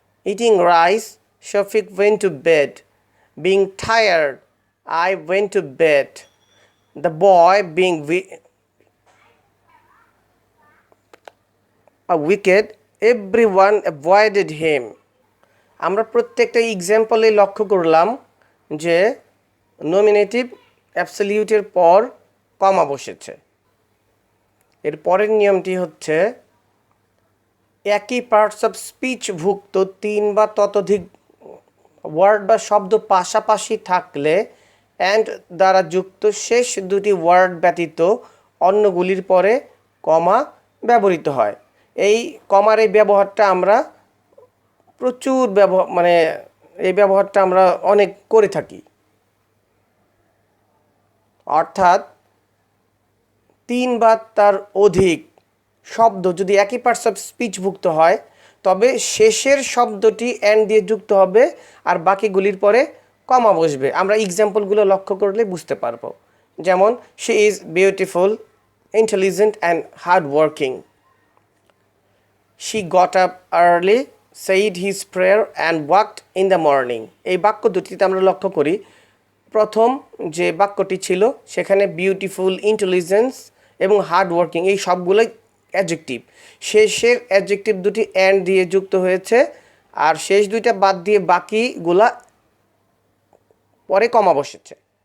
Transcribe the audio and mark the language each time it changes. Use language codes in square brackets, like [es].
[en] Eating rice, Shafiq went to bed. Being tired, I went to bed. The boy being wicked, everyone avoided him. [bn] আমরা প্রত্যেকটা এক্সাম্পলে লক্ষ্য করলাম যে nominative অ্যাবসলিউটের পর কমা বসেছে। এর পরের নিয়মটি হচ্ছে একই পার্টস অফ স্পিচ ভুক্ত 3 বা ততোধিক ওয়ার্ড বা শব্দ পাশাপাশি থাকলে অ্যান্ড দ্বারা যুক্ত শেষ দুটি ওয়ার্ড ব্যতীত অন্যগুলির পরে কমা ব্যবহৃত হয়। এই কমার এই ব্যবহারটা আমরা প্রচুর এই ব্যবহারটা আমরা অনেক করে থাকি। অর্থাৎ 3 বা তার অধিক শব্দ যদি একই পার্টস অফ স্পিচভুক্ত হয় তবে শেষের শব্দটি অ্যান্ড দিয়ে যুক্ত হবে আর বাকিগুলির পরে কমা বসবে। আমরা এক্সাম্পলগুলো লক্ষ্য করলে বুঝতে পারবো। যেমন [en] She is beautiful, intelligent and hard working. She got up early, said his prayer and walked in the morning। [bn] এই বাক্য দুটিতে আমরা লক্ষ্য করি প্রথম যে বাক্যটি ছিল সেখানে বিউটিফুল, ইন্টেলিজেন্স এবং হার্ড ওয়ার্কিং এই সবগুলোই অ্যাডজেক্টিভ। শেষের অ্যাডজেক্টিভ দুটি অ্যান্ড দিয়ে যুক্ত হয়েছে আর শেষ দুইটা বাদ দিয়ে বাকিগুলা পরে কমা বসেছে।